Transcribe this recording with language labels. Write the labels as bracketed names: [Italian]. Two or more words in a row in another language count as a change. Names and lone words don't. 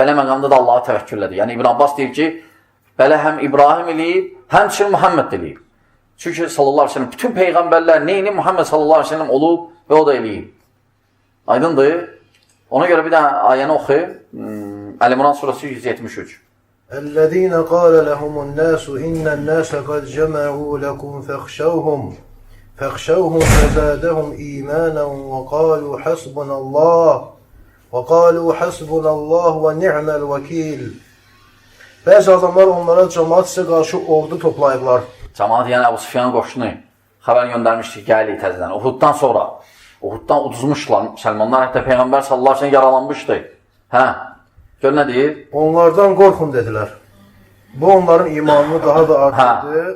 [Azerbaijani] Belə məqamda da Allaha təvəkkül edir. Yəni, İbn Abbas deyir ki, belə həm İbrahim eləyib, həmçinin Muhammed eləyib. Çünki [Arabic] صلى الله عليه وسلم, [Azerbaijani] bütün peyğəmbərlər neyini Muhammed [Arabic] صلى الله عليه وسلم [Azerbaijani] olub və o da eləyib. Aydındır. Ona görə bir dənə ayəni oxuyur. Əl-İmran surəsi 173. [Arabic] اَلَّذ۪ينَ قَالَ لَهُمُ النَّاسُ اِنَّ النَّاسَ قَدْ جَمَعُوا لَكُمْ فَاخْشَوْهُمْ فَزَادَهُمْ اِيمَانًا وَقَالُوا حَسْبُنَ اللّٰهُ وَنِعْمَ الْوَكِيلِ. [Azerbaijani] Bəzi adamlar onlara cəmaat sizə qarşı ordu toplayıblar. Cəmaat yəni Əbu Süfyan qoşunu xəbər göndərmişdi, gəlirik təzədən. Uhuddan sonra, Uhuddan uduzmuşlar müsəlmanlar, hətta Peyğəmbər [Arabic] صلى الله عليه وسلم [Azerbaijani] yaralanmışdı. Gör nə deyir? Onlardan qorxun dedilər. Bu onların imanını daha da artırdı.